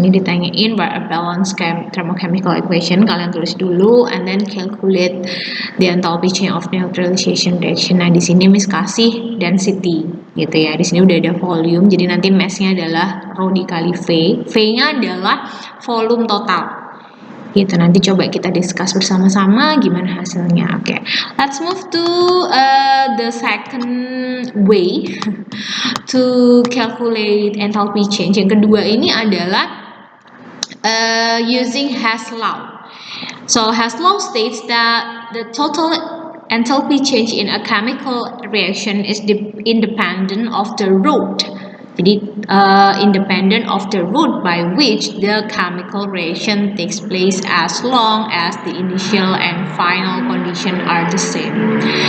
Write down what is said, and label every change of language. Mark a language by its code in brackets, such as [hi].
[id] Ini ditanyain [en] by a balanced thermochemical equation. [id] Kalian tulis dulu [en] and then calculate the enthalpy change of neutralization reaction. [id] Nah, di sini Miss kasih density gitu ya. Di sini udah ada volume. Jadi nanti mass-nya adalah rho dikali V. V-nya adalah volume total. Gitu, nanti coba kita discuss bersama-sama gimana hasilnya. [en] Oke, let's move to the second way to calculate enthalpy change. [id] Yang kedua ini adalah [en] using Hess law. So Hess law states that the total enthalpy change in a chemical reaction is independent of the route. Jadi independent of the route by which the chemical reaction takes place as long as the initial and final condition are the same.